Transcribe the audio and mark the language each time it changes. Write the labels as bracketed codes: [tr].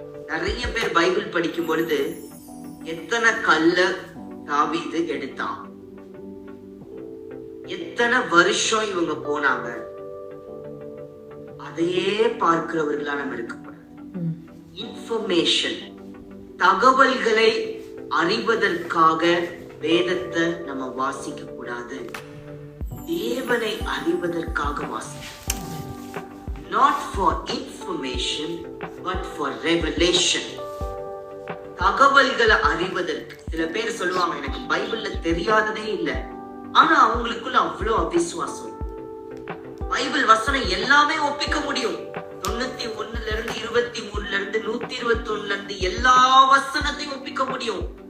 [ta] நிறைய பேர் பைபிள் படிக்கும் பொழுது எத்தனை கல்ல தாவீது எடுத்தான், எத்தனை வருஷம் இவங்க போனாங்க, அதையே பார்க்கிறவர்களா நம்ம இருக்கக்கூடாது. இன்ஃபர்மேஷன், தகவல்களை அறிவதற்காக வேதத்தை நம்ம வாசிக்க கூடாது. தேவனை அறிவதற்காக வாசிக்க. [en] Not for information, but for revelation. [ta] தகவல்களை அறிவதற்கு. சில பேர் சொல்லுவாங்க, எனக்கு பைபிள்ல தெரியாததே இல்லை, ஆனா அவங்களுக்குள்ள அவ்வளவு அவிசுவாசம். பைபிள் வசனம் எல்லாமே ஒப்பிக்க முடியும். 91 இருந்து 23 இருந்து 121 இருந்து எல்லா வசனத்தையும் ஒப்பிக்க முடியும்.